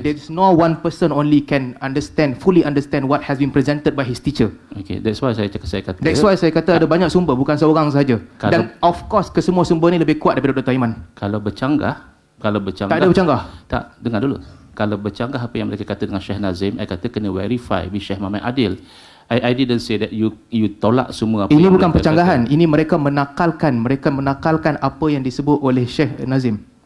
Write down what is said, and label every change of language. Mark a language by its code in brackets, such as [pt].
[en] There's no one person only can fully understand what has been presented by his teacher. Okay, that's why saya kata. That's why [ms] saya kata ada banyak sumber, bukan seorang sahaja. Dan of course kesemua sumber ni lebih kuat daripada Dr. Iman. Kalau bercanggah, tak ada bercanggah. Tak, dengar dulu. Kalau bercanggah apa yang mereka kata dengan Syekh Nazim, saya kata kena verify with Syekh Muhammad Adil. [en] I didn't say that you [ms] tolak semua apa. Ini bukan pencanggahan, ini mereka menakalkan apa yang disebut oleh Syekh Nazim.